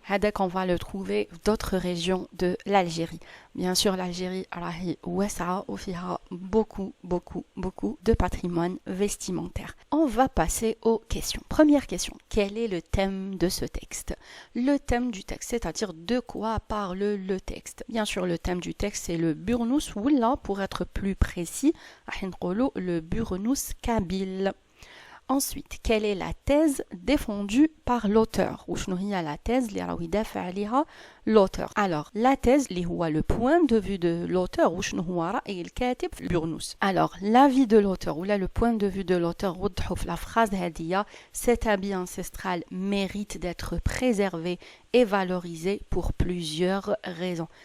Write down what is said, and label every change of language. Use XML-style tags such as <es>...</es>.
<ar>هذاك</ar> <fr>on va le trouver d'autres régions de l'Algérie. Bien sûr l'Algérie</fr> <ar>راهي واسعة وفيها</ar> <fr>beaucoup de patrimoine vestimentaire. On va passer aux questions. Première question, quel est le thème de ce texte? Le thème du texte, c'est-à-dire de quoi parle le texte. Bien sûr le thème du texte c'est le burnous, ou là pour être plus précis</fr> <ar>راح نقولوا</ar> <fr>le burnous kabyle. Ensuite, quelle est la thèse défendue par l'auteur?</fr> <ar>وشنو هي</ar> <fr>la thèse</fr> <ar>اللي راهو يدافع عليها</ar> <fr>l'auteur? Alors, la thèse</fr> <ar>اللي هو</ar> <fr>le point de vue de l'auteur,</fr> <ar>وشنو هو رأي الكاتب في البرنوس.</ar> <fr>Alors, l'avis de l'auteur</fr> <ar>ولا</ar> <fr>le point de vue de l'auteur</fr> <ar>وضحوا في</ar> <fr>la phrase</fr> <ar>هذه.</ar> <fr>Cet habit ancestral mérite d'être préservé et valorisé pour plusieurs raisons.</fr>